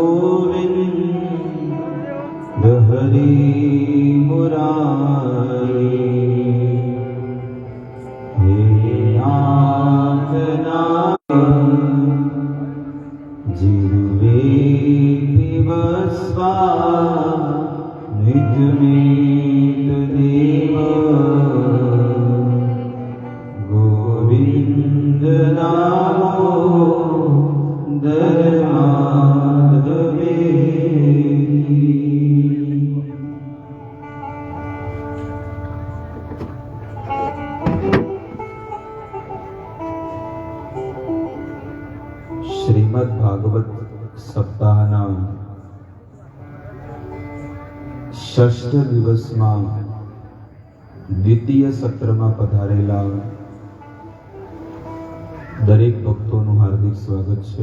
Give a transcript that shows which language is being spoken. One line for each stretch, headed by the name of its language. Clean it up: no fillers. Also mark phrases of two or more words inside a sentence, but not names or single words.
Sanskrit: गोविंद हरि मुरारी हे नाथ जिह्वे पिबस्वा निजमेत देव गोविन्द दामोदर माधवेति
Gujarati: શ્રીમદ ભાગવત સપ્તાહના ષષ્ઠ દિવસમાં દ્વિતીય સત્રમાં પધારેલા દરેક ભક્તોનું હાર્દિક સ્વાગત છે.